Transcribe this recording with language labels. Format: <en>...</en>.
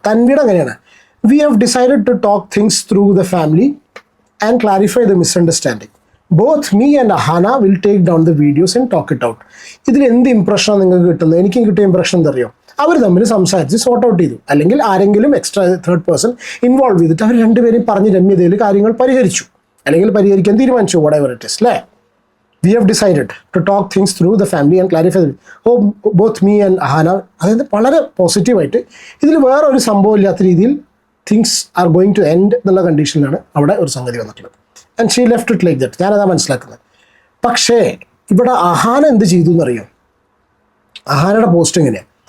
<ml>തൻവീട് അങ്ങനെയാണ്,</ml> <en>We have decided to talk things through the family and clarify the misunderstanding. Both me and Ahana will take down the videos and talk it out.</en> <ml>ഇതിൽ എന്ത് ഇംപ്രഷനാണ് നിങ്ങൾക്ക് കിട്ടുന്നത്? എനിക്കും കിട്ടിയ impression എന്താ അറിയോ? അവർ തമ്മിൽ സംസാരിച്ച് സോർട്ട് ഔട്ട് ചെയ്തു, അല്ലെങ്കിൽ ആരെങ്കിലും എക്സ്ട്രാ തേർഡ് പേഴ്സൺ ഇൻവോൾവ് ചെയ്തിട്ട് അവർ രണ്ടുപേരും പറഞ്ഞ് രമ്യതയിൽ കാര്യങ്ങൾ പരിഹരിച്ചു, അല്ലെങ്കിൽ പരിഹരിക്കാൻ തീരുമാനിച്ചു,</ml> <en>whatever it is,</en> <ml>അല്ലേ?</ml> <en>We have decided to talk things through the family and clarify both me and Ahana.</en> <ml>അതായത് വളരെ പോസിറ്റീവായിട്ട് ഇതിൽ വേറെ ഒരു സംഭവം ഇല്ലാത്ത രീതിയിൽ</ml> <en>things are going to end</en> <ml>എന്നുള്ള കണ്ടീഷനിലാണ് അവിടെ ഒരു സംഗതി വന്നിട്ടുള്ളത്.</ml> <en>And she left it like that.</en> <ml>ഞാനതാ മനസ്സിലാക്കുന്നത്. പക്ഷേ ഇവിടെ അഹാന എന്ത് ചെയ്തു എന്നറിയോ? അഹാനയുടെ പോസ്റ്റ് എങ്ങനെയാണ്?</ml>